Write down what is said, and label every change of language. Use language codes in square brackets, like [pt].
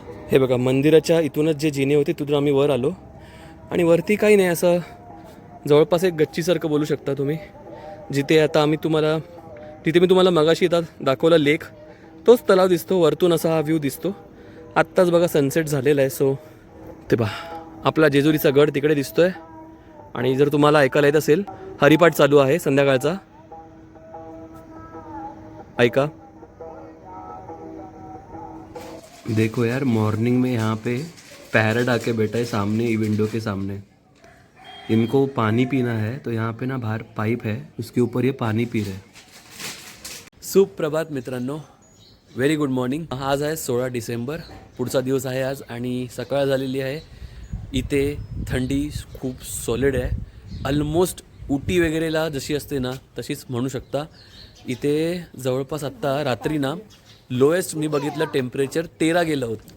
[mr] हे बघा, मंदिराच्या इथूनच जे जिने होते तिथून आम्ही वर आलो. आणि वरती काही नाही, असं जवळपास एक गच्चीसारखं बोलू शकता तुम्ही, जिथे आता आम्ही तिथे मी तुम्हाला मगाशी येतात दाखवला लेक, तोच तलाव दिसतो. वरतून असा हा व्ह्यू दिसतो. आत्ताच बघा सनसेट झालेला आहे. सो ते पहा, आपला जेजुरीचा गड तिकडे दिसतोय. आणि जर तुम्हाला ऐकायला येत असेल, हरिपाठ चालू आहे संध्याकाळचा, ऐका. [hi] देखो यार, मॉर्निंग में यहाँ पे पैरट आके बैठा है सामने विंडो के सामने. इनको पानी पीना है, तो यहाँ पे ना बाहर पाइप है, उसके ऊपर ये पानी पी रहे. [mr] सुप्रभात मित्रांनो, [en] Very good morning. [mr] आज आहे 16 डिसेंबर, पुढचा दिवस आहे आज. आणि सकाळ झालेली आहे. इथे थंडी खूप सॉलिड आहे, ऑलमोस्ट उटी वगैरेला जशी असते ना तशीच म्हणू शकता. इथे जवळपास आत्ता रात्री ना लोएस्ट मी बघितलं टेम्परेचर 13 गेलं होतं.